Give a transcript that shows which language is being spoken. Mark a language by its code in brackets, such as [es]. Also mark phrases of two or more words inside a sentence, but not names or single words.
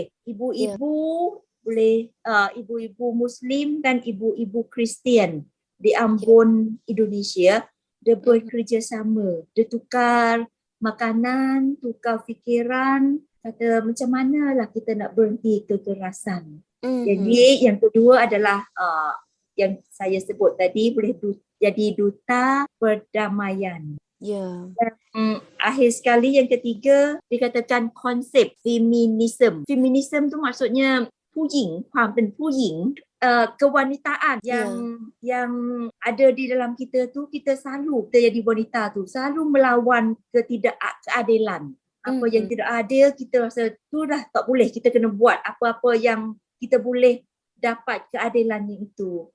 [ms] Ibu-ibu boleh ibu-ibu Muslim dan ibu-ibu Kristian di Ambon Indonesia, dia bekerjasama, dia tukar makanan, tukar fikiran, kata macam manalah kita nak berhenti kekerasan. Jadi yang kedua adalah yang saya sebut tadi, boleh jadi duta perdamaian. Dan akhir sekali yang ketiga dikatakan konsep feminism. Feminism tu maksudnya [th] ผู้หญิง ความเป็นผู้หญิง [ms] kewanitaan yang ada di dalam kita tu, kita selalu kita jadi wanita tu selalu melawan ketidakadilan. Apa yang tidak adil kita rasa tu dah tak boleh, kita kena buat apa-apa yang kita boleh dapat keadilannya itu.